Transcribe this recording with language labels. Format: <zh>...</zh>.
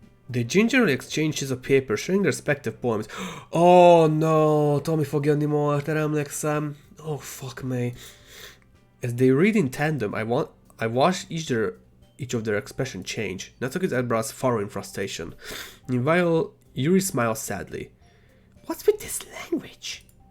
<en>They gingerly exchange sheets of paper, sharing their respective poems.</en> <hu>Oh no, Tommy fogja adni most, erre emlékszem.</hu> <en>Oh fuck me. As they read in tandem, I watch each of their expression change. Natsuki's eyebrows furrow in frustration. Meanwhile, Yuri smiles sadly. What's with this language?</en>